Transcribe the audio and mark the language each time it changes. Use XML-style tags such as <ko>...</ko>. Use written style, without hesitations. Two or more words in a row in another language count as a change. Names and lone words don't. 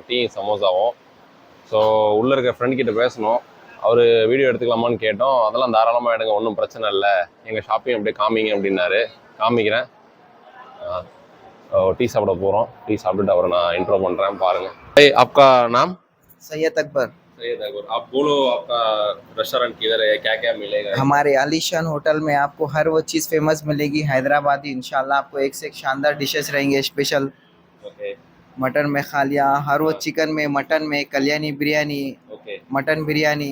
<ta>டீ சமோசாவும். ஸோ உள்ளே இருக்க ஃப்ரெண்ட் கிட்ட பேசணும். அவர் வீடியோ எடுத்துக்கலாமான்னு கேட்டோம். அதெல்லாம் தாராளமாக எடுங்க, ஒன்றும் பிரச்சனை இல்லை, எங்கள் ஷாப்பையும் அப்படியே காமிங்க அப்படின்னாரு. காமிக்கிறேன். டீ சாப்பிட போகிறோம். டீ சாப்பிட்டுட்டு அவரை நான் இன்ட்ரோ பண்ணுறேன், பாருங்கள்.</ta> <hi>आपका नाम? सैयद अकबर। आप बोलो, आपका रेस्टोरेंट किधर है, क्या क्या मिलेगा? हमारे आलीशान होटल में आपको हर वो चीज़ फेमस मिलेगी हैदराबादी। इंशाल्लाह आपको एक से एक शानदार डिशेस रहेंगे स्पेशल। ओके। मटन में खालिया, हर वो चिकन में, मटन में कल्याणी बिरयानी, मटन बिरयानी।</hi>